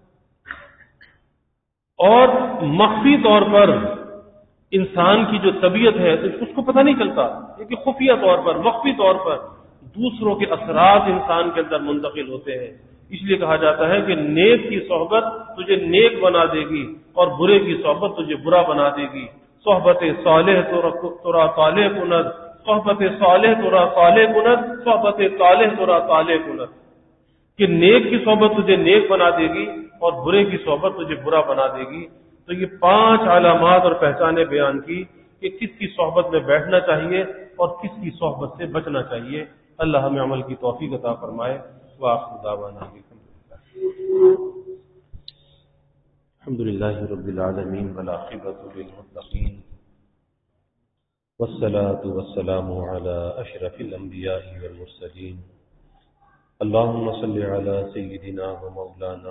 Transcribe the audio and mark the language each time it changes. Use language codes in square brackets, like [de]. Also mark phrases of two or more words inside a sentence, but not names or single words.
[ur] اور مخفی طور پر انسان کی جو طبیعت ہے اس کو پتہ نہیں چلتا، لیکن خفیہ طور پر، مخفی طور پر دوسروں کے اثرات انسان کے اندر منتقل ہوتے ہیں۔ اس لیے کہا جاتا ہے کہ نیک کی صحبت تجھے نیک بنا دے گی اور برے کی صحبت تجھے برا بنا دے گی۔ [fa] صحبت صالح ترا صالح کند، صحبت صالح ترا صالح کند، صحبت صالح ترا صالح کند، [ur] کہ نیک کی صحبت تجھے نیک بنا دے گی اور برے کی صحبت تجھے برا بنا دے گی۔ تو یہ 5 علامات اور پہچانیں بیان کی کہ کس کی صحبت میں بیٹھنا چاہیے اور کس کی صحبت سے بچنا چاہیے۔ اللہ ہمیں عمل کی توفیق عطا فرمائے۔ [ar] وآخر دعوانا الحمد للہ رب العالمین والعاقبۃ للمتقین والصلاة والسلام علی اشرف الانبیاء والمرسلین اللهم صل على سيدنا ومولانا